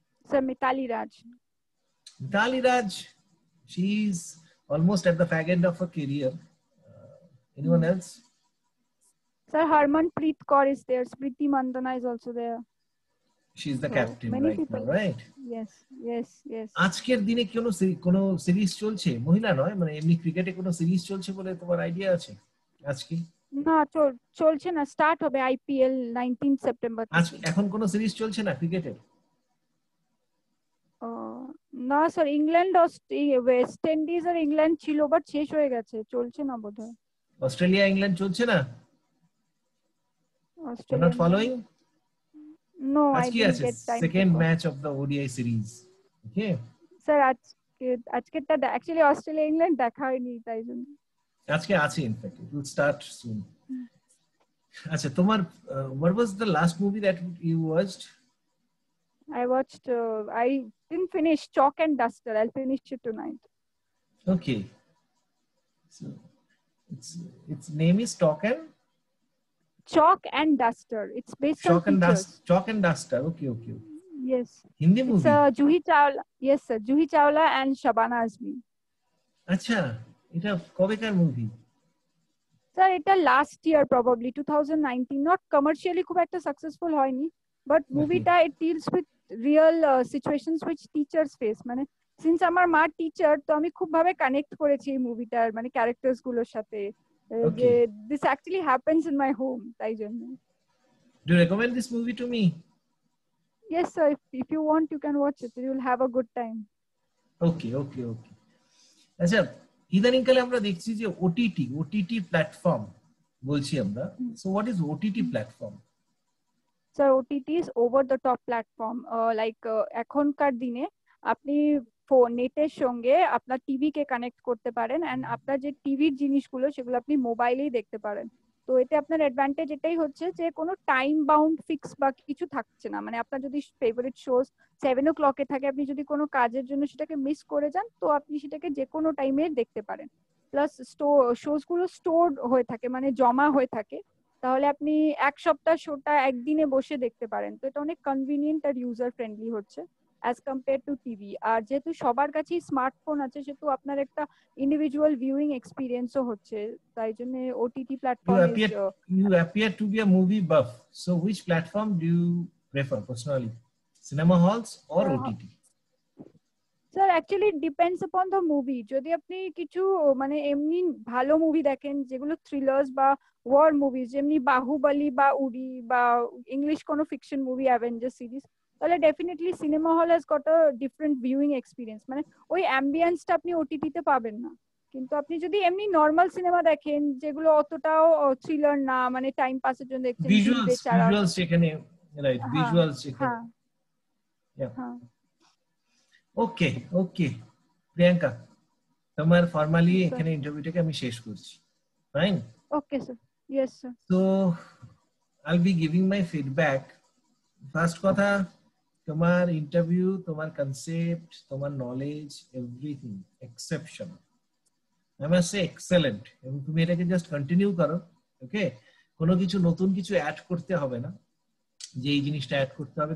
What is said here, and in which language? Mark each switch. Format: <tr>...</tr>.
<en>Sir, Mithali Raj. Mithali Raj, she's almost at the fag end of her career. Anyone else? Sir, Harmanpreet Kaur is there. Smriti Mandana is also there. She's the captain right now, right? Yes.</en> <bn>আজকের দিনে কোনো series চলছে, মহিলা নয়, মানে এমনি ক্রিকেটে কোনো সিরিজ চলছে বলে তোমার আইডিয়া আছে আজকে? না, চলছে না, স্টার্ট হবে IPL 19 সেপ্টেম্বর। এখন কোনো সিরিজ চলছে না ক্রিকেটের? না স্যার, ইংল্যান্ড ওয়েস্ট ইন্ডিজ আর ইংল্যান্ড ছিল, বাট শেষ হয়ে গেছে, চলছে না বোধহয়। অস্ট্রেলিয়া ইংল্যান্ড চলছে না?</bn> <en>You're not following? No, I didn't get time. Second match of the ODI series. Okay.</en> <bn>Sir, আজকেরটা actually Australia England দেখা হয়নি, তাই জন্য। আজকে আছে,</bn> <en>in fact it will start soon.</en> <bn>আচ্ছা, তোমার</bn> <en>what was the last movie that you watched? I watched I didn't finish Chalk and Duster. I'll finish it tonight. Okay. So its name is Chalk and Duster. It's based on Chalk and Duster. Okay. Yes. Hindi movie. It's Juhi Chawla. Yes, sir. Juhi Chawla and Shabana Azmi.</en> <bn>Acha, এটা কবেকার movie?</bn> <en>Sir, এটা last year probably 2019. Not commercially</en> <bn>খুব একটা</bn> <en>successful</en> <bn>হয়নি,</bn> <en>but movie-টা it deals with real situations which teachers face.</en> <bn>মানে since আমার মা teacher, তো আমি খুব ভাবে কানেক্ট করেছি এই মুভিটার মানে ক্যারেক্টারস গুলোর সাথে।</bn> <en>This actually happens in my home, তাই জন্য। Do you recommend this movie to me? Yes, sir. If you want, you can watch it. You will have a good time. Okay.</en> <bn>আচ্ছা, ইদানিংকালে আমরা দেখছি যে ওটিটি প্ল্যাটফর্ম বলছি আমরা।</bn> <en>So what is OTT platform?</en> <bn>Sir</bn> <en>OTT is over the top platform.</en> <bn>Like এখনকার দিনে আপনি নেটের সঙ্গে আপনার টিভি কে কানেক্ট করতে পারেন, এন্ড আপনার যে টিভির জিনিসগুলো সেগুলো আপনি মোবাইলেই দেখতে পারেন। তো এতে আপনার অ্যাডভান্টেজ এটাই হচ্ছে যে কোনো টাইম বাউন্ড ফিক্স বা কিছু থাকছে না। মানে আপনার যদি ফেভারিট শোজ 7 o'clock থাকে, আপনি যদি কোনো কাজের জন্য সেটাকে মিস করে যান, তো আপনি সেটাকে যে কোনো টাইমে দেখতে পারেন। প্লাস শোজ গুলো স্টোর হয়ে থাকে, মানে জমা হয়ে থাকে। তাহলে আপনি এক সপ্তাহ শোটা একদিনে বসে দেখতে পারেন। তো এটা অনেক কনভিনিয়েন্ট আর ইউজার ফ্রেন্ডলি হচ্ছে</bn> <en>As compare to TV.</en> <bn>আর যেহেতু সবার কাছেই স্মার্টফোন আছে, সেহেতু আপনার একটা ইন্ডিভিজুয়াল ভিউইং এক্সপিরিয়েন্সও হচ্ছে। তাই জন্য OTT</bn> <en>You platform is appear you appear to be a movie buff. So which platform do you prefer personally? Cinema halls or OTT?</en> <bn>Sir actually</bn> <en>Depends upon the movie.</en> <bn>যদি আপনি কিছু মানে এমনি ভালো movie দেখেন, যেগুলো থ্রিলার্স বা war movies, যেমনি বাহুবলী বা উড়ি, বা ইংলিশ কোনো ফিকশন মুভি, অ্যাভেঞ্জার সিরিজ, তাহলে definitely</bn> <en>Cinema hall has got a different viewing experience.</en> <bn>মানে ওই অ্যাম্বিয়েন্সটা আপনি ওটিটিতে পাবেন না। কিন্তু আপনি যদি এমনি নর্মাল সিনেমা দেখেন, যেগুলো অতটাও থ্রিলার না, মানে টাইম পাসের জন্য দেখছেন, দিল বেচারা,</bn> <en>Visuals সেখানে, right?</en> <bn>হ্যাঁ</bn> <en>Visuals সেখানে,</en> <bn>হ্যাঁ</bn> <en>yeah.</en> <bn>হ্যাঁ। ওকে ওকে প্রিয়াঙ্কা, তোমার ফর্মালি স্যার এখানে ইন্টারভিউটাকে আমি শেষ করছি, fine?</bn> <en>Okay sir, yes sir. So I'll be giving my feedback.</en> <bn>First কথা, তোমার ইন্টারভিউ, তোমার কনসেপ্ট, তোমার knowledge, everything exceptional,</bn> <en>I must say excellent.</en> <bn>এবং তুমি এটাকে জাস্ট কন্টিনিউ করো, ওকে? কোনো কিছু নতুন কিছু অ্যাড করতে হবে না, যে এই জিনিসটা অ্যাড করতে হবে।</bn>